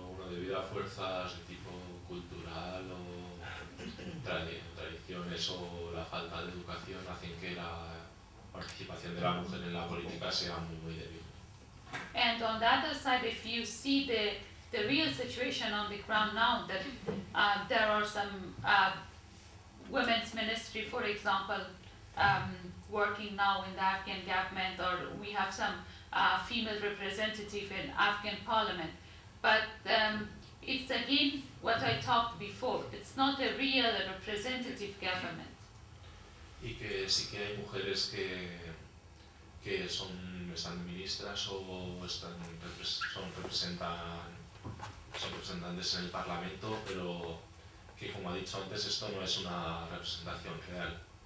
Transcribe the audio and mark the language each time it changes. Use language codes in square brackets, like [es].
[es] Debido a fuerzas de tipo cultural o tradiciones o la falta de educación hacen que la participación de la mujer en la política sea muy, muy débil. [en] And on the other side, if you see the real situation on the ground now, that there are some women's ministry, for example, working now in the Afghan government, or we have some female representative in Afghan parliament. But it's again what I talked before. It's not a real representative government. [es] Y que sí que hay mujeres que están ministras o son representantes en el Parlamento, pero que, como ha dicho antes, esto no es una representación real.